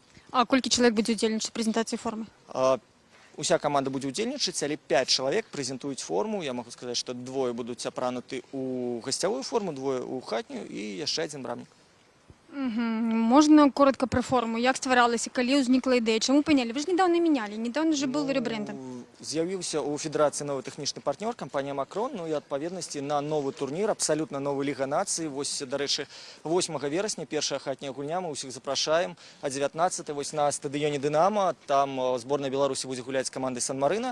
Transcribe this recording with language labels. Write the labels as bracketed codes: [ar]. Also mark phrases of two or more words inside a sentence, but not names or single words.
[be] А колькі чалавек будзе удзельнічаць у прэзентацыі формы? Уся каманда будзе удзельнічаць, але 5 чалавек прэзентуюць форму. Я магу сказаць, што двое будуць апрануты ў гасцявую форму, двое ў хатнюю і яшчэ адзін брамнік. Можна [ru] коротко про форму? [be] Як стваралася, калі ўзнікла ідэя? Чаму панялі? [ru] Вы ж недавно меняли, недавно же был ребрендинг. [be] З'явіўся ў федэрацыі новы тэхнічны партнёр, кампанія Макрон, ну і адпаведнасці на новы турнір, абсалютна новы Ліга нацый. Вось, дарэчы, 8 верасня, першая хатняя гульня, мы ўсіх запрашаем, а 19 вось на стадыёне Дынамо, там зборная Беларусі будзе гуляць з камандай Сан-Марына.